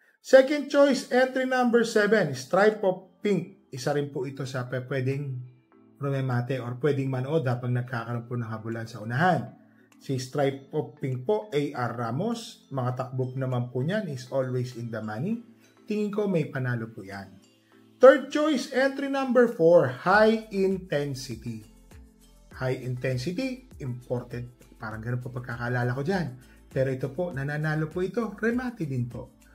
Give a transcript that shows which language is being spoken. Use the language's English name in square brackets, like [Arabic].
[English] Second choice, entry number 7, Stripe of Pink. [Filipino] Isa rin po ito sa pwedeng rumemate or pwedeng manood habang nagkakaroon po ng habulan sa unahan. Si Stripe of Pink po, A.R. Ramos. Mga takbo naman po niyan is [English] always in the money. [Filipino] Tingin ko may panalo po yan. [English] Third choice, entry number 4, High Intensity. High Intensity, imported. [Filipino] Parang ganun po pagkakalala ko dyan. Pero ito po, nananalo po ito, remate din po.